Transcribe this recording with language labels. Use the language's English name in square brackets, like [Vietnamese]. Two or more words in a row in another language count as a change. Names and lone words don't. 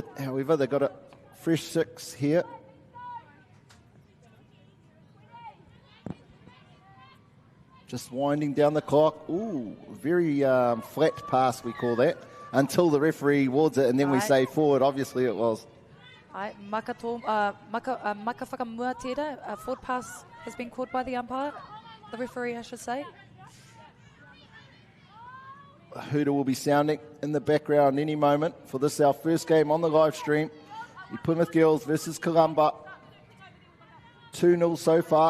[English] However, they got a fresh 6 here. Just winding down the clock. Ooh, very flat pass, we call that, until the referee awards it, and then we say forward. Obviously, it was. [Māori] Maka whakamua tērā, [English] a forward pass has been called by the umpire, the referee, I should say. A hooter will be sounding in the background any moment for this, our first game on the live stream. New Plymouth Girls versus Columba. 2-0 so far.